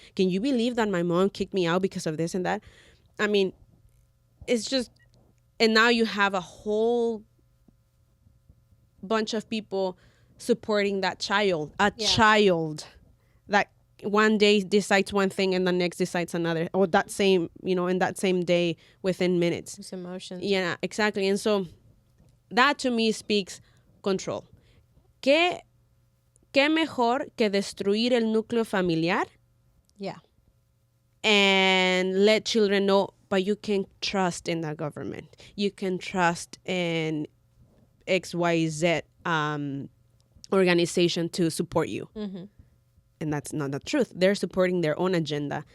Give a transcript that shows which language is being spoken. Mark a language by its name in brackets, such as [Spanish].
[English] Can you believe that my mom kicked me out because of this and that? I mean, it's just, and now you have a whole bunch of people supporting that child, child that one day decides one thing and the next decides another, or that same, you know, in that same day within minutes. It's emotions. Yeah, exactly. And so that to me speaks control. [Spanish] ¿Qué mejor que destruir el núcleo familiar? [English] Yeah. And let children know, but you can trust in the government. You can trust in XYZ organization to support you. Mm-hmm. And that's not the truth. They're supporting their own agenda.